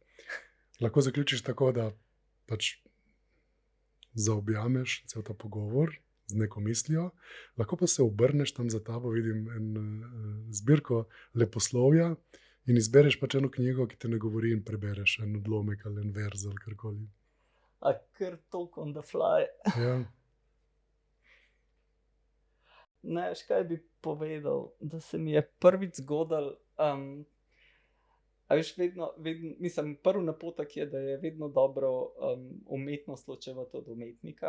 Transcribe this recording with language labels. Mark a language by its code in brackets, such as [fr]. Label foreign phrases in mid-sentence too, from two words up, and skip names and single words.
[sl] Lahko zaključiš tako, da pač zaobjameš cel ta pogovor z neko mislijo, lahko pa se obrneš tam za tabo, vidim zbirko leposlovja, in izbereš pač eno knjigo, ki te ne govori, in prebereš en odlomek ali en verz ali karkoli. Kar toliko [en] on the fly. [sl] Ja. Ne, veš, kaj bi povedal, da se mi je prvič zgodilo, a veš, vedno, mislim, prvi napotek je, da je vedno dobro umetnost ločevati od umetnika.